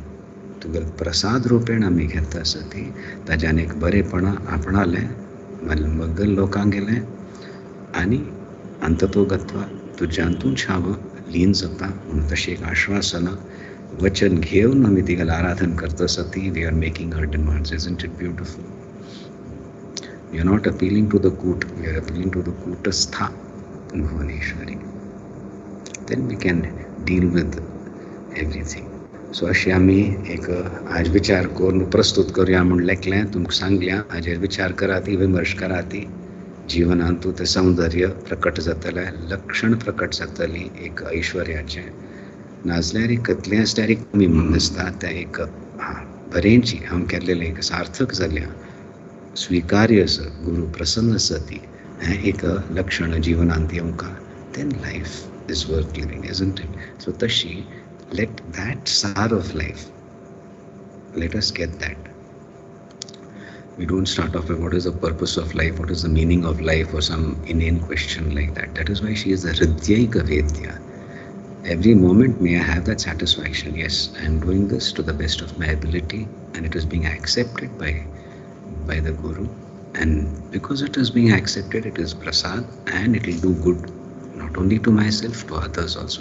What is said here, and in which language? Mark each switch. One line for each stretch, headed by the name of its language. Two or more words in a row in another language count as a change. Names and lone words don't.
Konkani: तुगेल प्रसाद रुपेण आमी घेता आसा ती. ताज्यान एक बरेपणां आपणालें मगल लोकांक गेलें आनी अंततो गत्वा तुज्यांतूच हांव लीन जाता म्हणून तशी एक आश्वासना वचन घेवन आमी तिगेल आराधन करता आसा ती.
English: we are making her demands. isn't it beautiful? we are not appealing to the Koot, we are appealing to the Kootastha Bhuvaneshwari. then we can deal with everything.
Konkani: सो अशें आमी एक आज विचार करून प्रस्तूत करुया म्हूण लेखलें, तुमकां सांगल्या. हाजेर विचार करात, विमर्श करात. जिवनांतू तें सौंदर्य प्रकट जातलें, लक्षण प्रकट जातलीं एक ऐश्वर्याचें. नाजल्यार एक कसलें आसल्यार एक कमी म्हूण दिसता. तें एक बरेंची हांव केल्लेलें एक सार्थक जाल्या, स्विकार्य आसा, गुरू प्रसन्न आसा ती, हें एक लक्षण जिवनांत येवंका.
English: then life is worth living, isn't it? so तशी let that sar of life, let us get that. We don't start off with what is the purpose of life, what is the meaning of life, or some inane question like that. That is why she is the Hridyaika Vedya. Every moment may I have that satisfaction, yes, I am doing this to the best of my ability and it is being accepted by the Guru, and because it is being accepted, it is prasad and it will do good not only to myself, to others also.